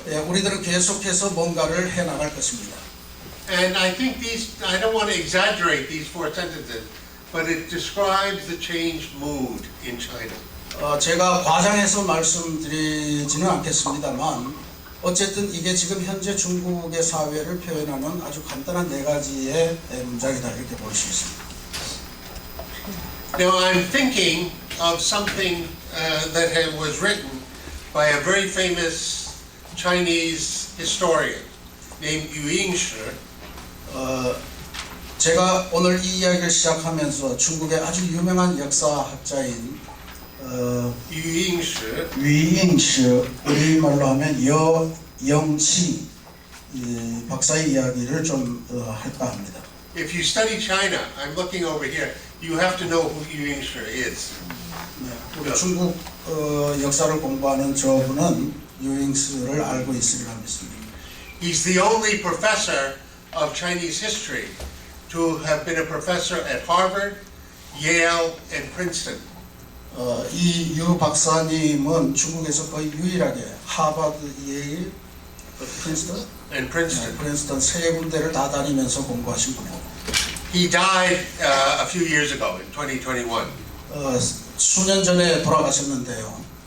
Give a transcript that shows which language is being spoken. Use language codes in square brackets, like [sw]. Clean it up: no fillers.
[ko] 우리들은 계속해서 뭔가를 해 나갈 것입니다. [en] And I think I don't want to exaggerate these four sentences, but it describes the changed mood in China. [ko] 제가 과장해서 말씀드리지는 않겠습니다만 어쨌든 이게 지금 현재 중국의 사회를 표현하는 아주 간단한 네 가지의 문장이다 이렇게 볼 수 있습니다. [en] Now I'm thinking of something that was written by a very famous Chinese historian named Yu Yingshi. [ko] 제가 오늘 이 이야기를 시작하면서 중국의 아주 유명한 역사학자인 유잉시, 우리말로 하면 여영시 박사의 이야기를 좀 할까 합니다. [en] If you study China, I'm looking over here, you have to know who Yu Yingshi is. [ko] 우리 중국 역사를 공부하는 저분은 유잉시를 알고 있으리라 믿습니다. [en] He's the only professor of Chinese history to have been a professor at Harvard, Yale, and Princeton. [ko] 이 유 박사님은 중국에서 거의 유일하게 하버드, 예일, 프린스턴 세 군데를 다 다니면서 공부하신 분입니다. [en] He died a few years ago in 2021. [ko] 수년 전에 돌아가셨는데요.